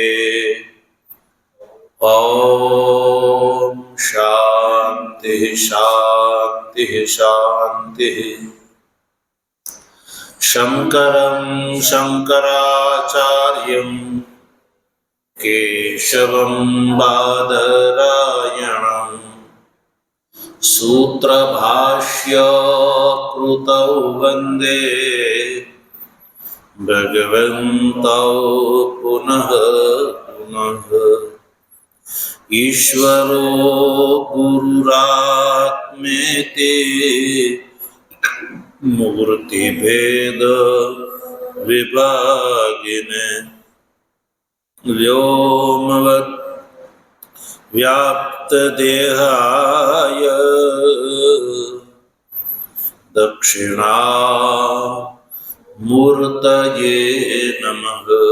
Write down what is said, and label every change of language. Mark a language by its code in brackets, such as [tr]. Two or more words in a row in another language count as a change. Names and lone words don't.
[sa] ॐ शान्ति शान्ति शान्ति. शङ्करं शङ्कराचार्यं केशवं बादरायणं सूत्रभाष्य कृतौ वन्दे भगवन्तौ पुनः पुनः। ईश्वरो गुरुरात्मेति मूर्तिभेद विभागिने व्योमवत् व्याप्तदेहाय दक्षिणामूर्तये नमः।